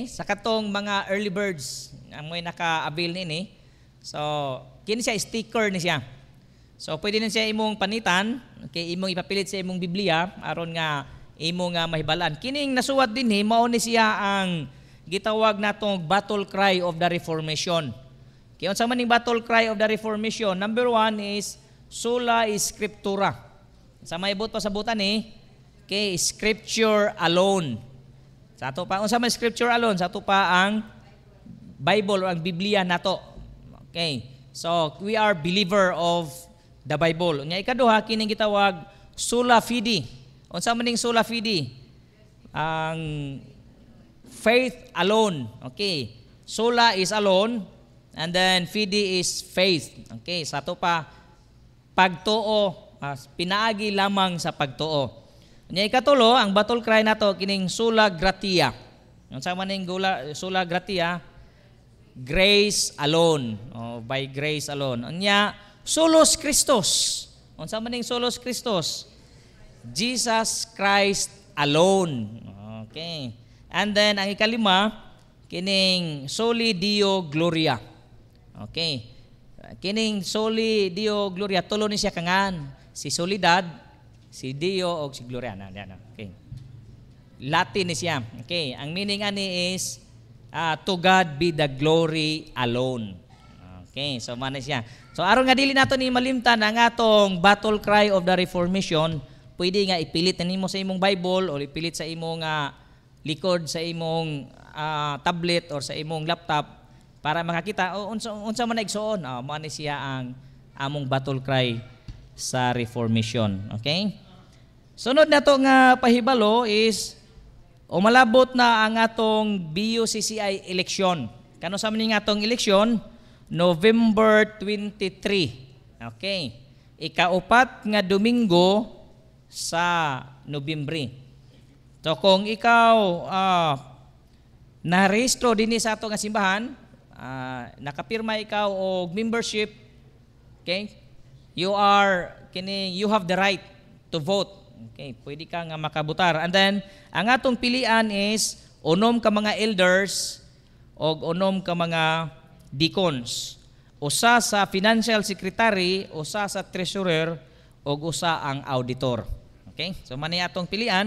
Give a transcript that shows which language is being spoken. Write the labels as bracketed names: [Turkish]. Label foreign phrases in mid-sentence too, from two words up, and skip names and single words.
[Cebuano] Sa katong mga [English] early birds [Cebuano] amoy naka-avail nini. So, kini siya sticker ni siya. So, pwede na siya imong panitan, okay, imong ipapilit sa imong Biblia aron nga imong mahibalaan. Kining nasuwat dinhi mao ni siya ang gitawag natong [English] battle cry of the Reformation. [Cebuano] Okay, unsa man ning [English] battle cry of the Reformation? [Cebuano] Number 1 is [Latin] sola scriptura. [Cebuano] Sa maibot pa sa butan okay, [English] scripture alone. [Cebuano] Sa ato pa unsa man [English] scripture alone? [Cebuano] Sa ato pa ang Bible o ang Biblia nato. Okay. [English] So, we are believer of the Bible. [Cebuano] Nya ikaduha kining gitawag [Latin] sola fide. [Cebuano] Unsa man ning [Latin] sola fide? [Cebuano] Ang [English] faith alone. [Cebuano] Okay. [English] Sola is alone and then fide is faith. [Cebuano] Okay, sa to pa pagtuo, pinaagi lamang sa pagtuo. Nya ikatulo ang [English] battle cry [Cebuano] nato kining [Latin] sola gratia. [Cebuano] Unsa man ning [Latin] sola gratia? [English] Grace alone. By grace alone. Nya [Latin] solos Christos. [Cebuano] Unsa man ning [Latin] solos Christos? [English] Jesus Christ alone. [Cebuano] Okay. [English] And then [Cebuano] ang ikalima kining [Latin] soli Deo gloria. [Cebuano] Okay. Kining [Latin] soli Deo gloria [Cebuano] tulo ni siya kangan. Si Solidad, si Deo o si Gloria na. Okay. Latin ni siya. [English] Okay. [Cebuano] Ang meaning ani [English] is to God be the glory alone. [Cebuano] Okay. So man siya. So aron nga dili nato ni malimtan ang atong [English] battle cry of the Reformation, [Cebuano] pwede nga ipilit na nimo sa imong Bible o ipilit sa imong likod sa imong tablet or sa imong laptop para makakita unsa man igsuon. Mao ni siya ang among [English] battle cry [Cebuano] sa Reformation. Okay? Sunod nato nga pahibalo is umalabot na ang atong BUCCI election. Kano sa man nga atong election? November 23. Okay. Ikaupat nga Domingo sa Nobyembre. So kung ikaw narehistro dinhi sa ato nga simbahan, nakapirma ikaw og membership, okay? [English] You have the right to vote. [Cebuano] Okay, pwede ka nga makabutar. [English] And then [Cebuano] ang atong pilian is unom ka mga elders og unom ka mga deacons. Usa sa [English] financial secretary, [Cebuano] usa sa treasurer, ug usa ang auditor. Okay? So man ni atong pilian.